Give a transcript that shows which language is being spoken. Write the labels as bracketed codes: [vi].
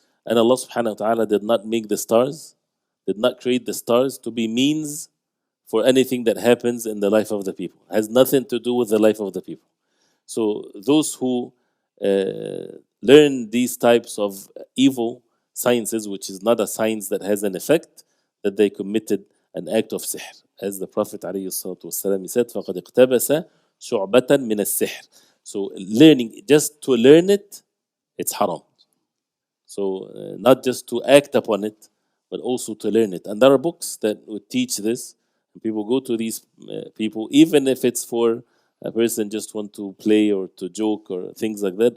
[en] And Allah subhanahu wa ta'ala did not make the stars, did not create the stars to be means for anything that happens in the life of the people. It has nothing to do with the life of the people. So those who learn these types of evil sciences, which is not a science that has an effect, that they committed an act of sihr. As the Prophet ﷺ, he said, [ar] فَقَدْ اقْتَبَسَ شُعْبَةً مِنَ السِّحْرِ. [en] So learning, just to learn it, it's haram. So not just to act upon it, but also to learn it. And there are books that would teach this. People go to these people, even if it's for a person just want to play or to joke or things like that.